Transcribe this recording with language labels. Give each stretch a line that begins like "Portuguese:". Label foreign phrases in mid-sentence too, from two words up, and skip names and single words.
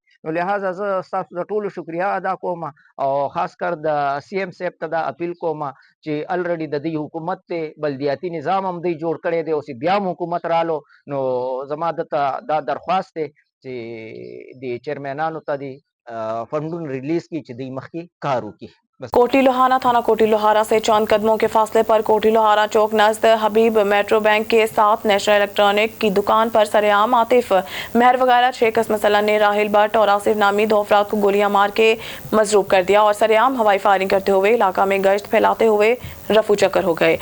Pashto: نو لہذا زه ستاسو د ټولو شکریه ادا کوم او خاص کر د سی ایم صاحب ته دا اپیل کوم چې الریډي د دوی حکومت دی، بلدیاتي نظام هم دوی جوړ کړی دی، اوس بیا هم حکومت رالو، نو زما دته دا درخواست دی چې د چیرمینانو ته د فنډونه ریلیز کړي چې دوی مخکې کار وکړي.
Urdu: کوٹی لوہارا تھانہ کوٹی لوہارا سے چند قدموں کے فاصلے پر کوٹی لوہارا چوک نزد حبیب میٹرو بینک کے ساتھ نیشنل الیکٹرانک کی دکان پر سرعام عاطف مہر وغیرہ 6 کس مسلح نے راہل بٹ اور آصف نامی 2 افراد کو گولیاں مار کے مضروب کر دیا اور سرعام ہوائی فائرنگ کرتے ہوئے علاقہ میں گشت پھیلاتے ہوئے رفو چکر ہو گئے.